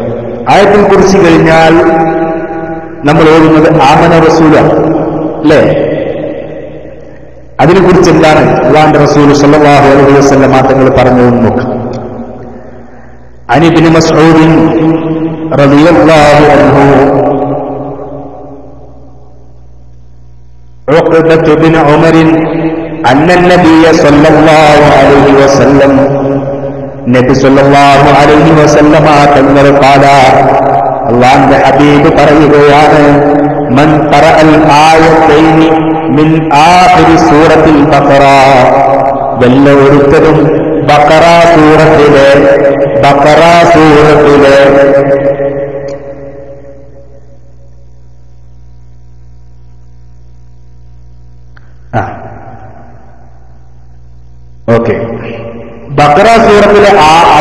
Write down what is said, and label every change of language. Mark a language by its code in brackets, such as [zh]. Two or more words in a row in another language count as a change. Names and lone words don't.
[ml] ആയത്തുൽ കുർസി കഴിഞ്ഞാൽ നമ്മൾ ഓടുന്നത് ആമന റസൂല അല്ലേ? അതിനെക്കുറിച്ച് എന്താണ് അല്ലാഹുവിന്റെ റസൂൽ [ar] صلى الله عليه وسلم [ml] തങ്ങൾ പറഞ്ഞതെന്ന് നോക്കാം. [ar] عن ابن مسعود رضي الله عنه عقبة بن عمر أن النبي صلى الله عليه وسلم النبي صلى الله عليه وسلم [ml] തങ്ങൾ ഖാല, അല്ലാഹുവിന്റെ ഹബീബ് പറയുകയാണ്, [ar] من قرأ الآيتين من آخر سورة البقرة, [ml] വല്ല ഒരുത്തനും ബഖറ സൂറത്തിലെ ബഖറ സൂറത്തിലെ ആ